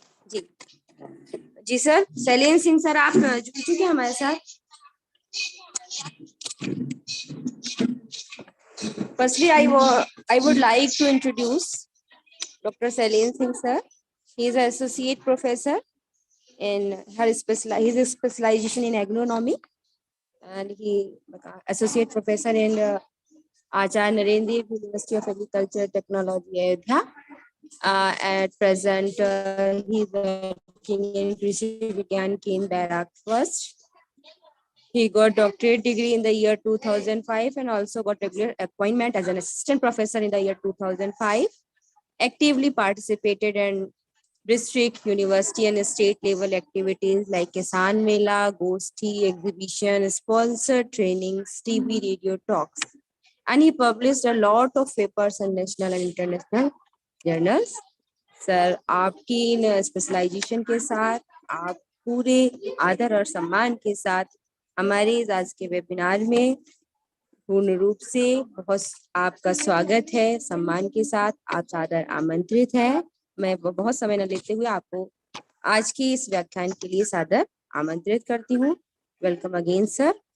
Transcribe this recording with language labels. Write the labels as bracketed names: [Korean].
[Hindi] जी जी sir, Salim Singh sir आप जुड़ चुके हैं हमारे साथ। [English] Firstly, I would like to introduce Dr. Salim Singh sir. He is an associate professor in his specialization in agronomy, and he associate professor in Acharya Narendra University of Agriculture Technology, Ayodhya. At present, he is working in Krishi Vigyan Kendra, Barrack First. He got doctorate degree in the year 2005 and also got regular appointment as an assistant professor in the year 2005. Actively participated in district, university and state level activities like Kisan Mela, Goshti, exhibition, sponsored trainings, TV, radio talks. And he published a lot of papers in national and international journals. [Hindi] Sir, आपकी इन specialisation के साथ आप पूरे आदर और सम्मान के साथ हमारे आज के वेबिनार में पूर्ण रूप से बहुत आपका स्वागत है। सम्मान के साथ आप सादर आमंत्रित हैं। मैं बहुत समय न लेते हुए आपको आज की इस व्याख्यान के लिए सादर आमंत्रित करती हूँ। [English] Welcome again sir.